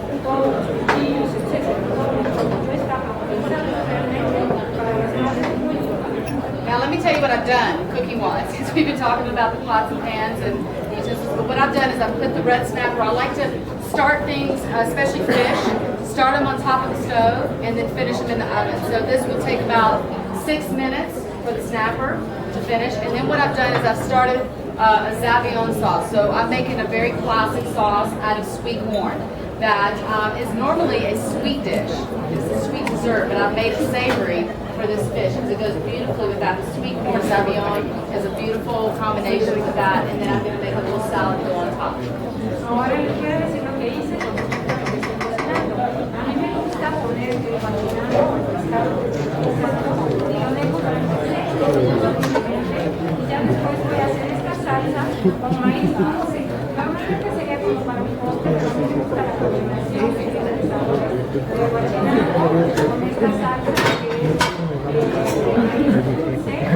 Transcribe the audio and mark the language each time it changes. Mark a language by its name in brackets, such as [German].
[Spanish] Todos los cuchillos, etcétera, todo no está pensado realmente para las madres muy importantes. [English] Now let me tell you what I've done cooking-wise, since we've been talking about the pots and pans and the utensils. But what I've done is I've put the red snapper. I like to start things, especially fish, start them on top of the stove and then finish them in the oven. So this will take about 6 minutes for the snapper to finish. And then what I've done is I've started a Zavion sauce. So I'm making a very classic sauce out of sweet corn that is normally a sweet dish. It's a sweet dessert, but I've made it savory for this fish because it goes beautifully with that. The sweet corn Zavion is a beautiful combination with that, and then I'm going to make a little salad to go on top. [Spanish] Ahora les voy a decir lo que hice con respecto a lo que estoy cocinando. A mí me gusta poner el marinado o el pescado que estoy cocinando y lo dejo y ya después voy a hacer esta salsa con maíz dulce. Normalmente sería como para un postre, pero a mí me gusta la combinación que tiene el sabor de guachinado con esta salsa que es maíz dulce.